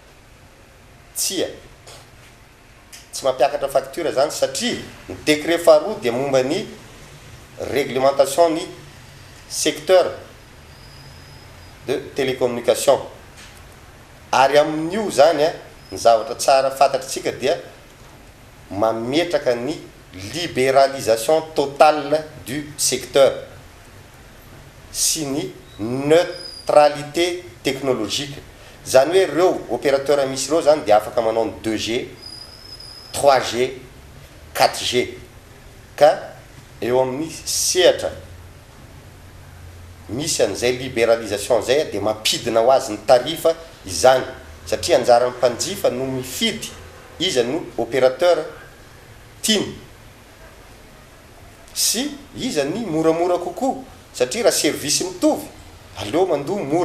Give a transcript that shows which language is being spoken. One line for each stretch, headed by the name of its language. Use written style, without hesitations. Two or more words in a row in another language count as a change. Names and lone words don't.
Malagasy: Tsy mampiakatra facture zany satria ny décret faharoa dia momba ny réglementation ny
French: secteur de télécommunication.
Malagasy: Ary amin'io zany ny zavatra tsara fantatritsika dia mametraka ny
French: libéralisation totale du secteur
Malagasy: sy ny
French: neutralité technologique.
Malagasy: Zany hoe ireo opérateur misy ireo zany dia afaka manao ny 2G 3G 4G ka eo amin'ny sehatra misy an'izay libéralisation zay dia mampidina ho azy ny tarifa izany satria anjaran'ny mpanjifa no mifidy izy no opérateur tiany sy izy ny moramora kokoa satria raha service mitovy aleo mandoa mora.